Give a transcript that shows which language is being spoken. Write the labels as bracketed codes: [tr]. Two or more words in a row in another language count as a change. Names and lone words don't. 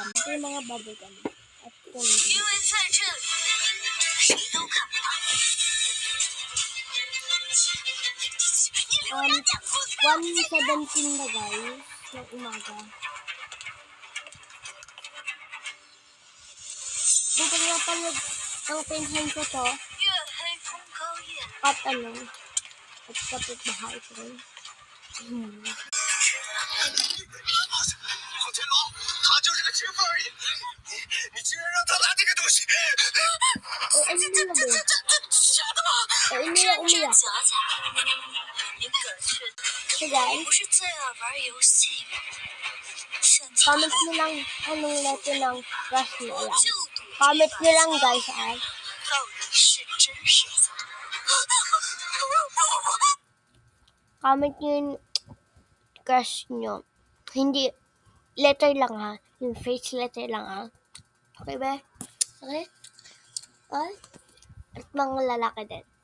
[tl] Ito yung mga bubblegum. At candy. 1:17 na guys, ng umaga. Kung pag napanood ang pinsan ko to, at kapit bahay ko rin. [zh] 天龙，他就是个吃饭而已，你居然让他拿这个东西！假的吗？ [tl] umiyak. [zh] 你可是 [en] So guys, [zh] 不是最爱玩游戏吗？现在 [tl] comment nyo lang anong letter ng crush nyo lang. Comment nyo lang guys ah. [zh] 到底是真是假？ [tl] Comment nyo yung crush nyo. Hindi, letter lang ha. Yung face letter lang ha. Okay ba? Okay? Okay? At mga lalaki din.